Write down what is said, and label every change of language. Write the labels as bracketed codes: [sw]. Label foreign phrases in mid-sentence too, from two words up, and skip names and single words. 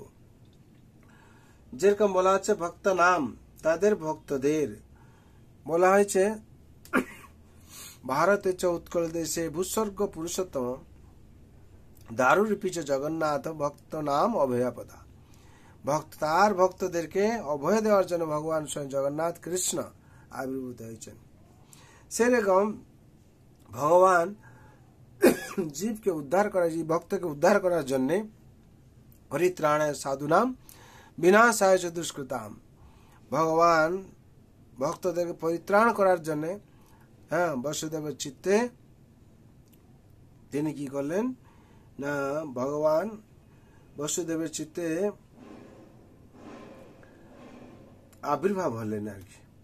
[bn] যেরকম বলা হচ্ছে ভক্ত নাম, তাদের ভক্তদের বলা হয়েছে [sa] ভারতে চ উৎকল দেশে ভূস্বর্গ পুরুষোত্তম দারুরূপী চ জগন্নাথ ভক্ত নাম অভয়াপদা। [bn] তার ভক্তদেরকে অভয় দেওয়ার জন্য ভগবান স্বয়ং জগন্নাথ কৃষ্ণ আবির্ভূত হয়েছেন। সেরকম ভগবান জীবকে উদ্ধার করার, ভক্তকে উদ্ধার করার জন্য [sa] পরিত্রাণায় সাধুনাম বিনাশায় চ দুষ্কৃতাম, [bn] ভগবান ভক্তদেরকে পরিত্রাণ করার জন্য বসুদেবের চিত্তে তিনি কি করলেন না, ভগবান বসুদেবের চিত্তে আবির্ভাব হলেন আর কি।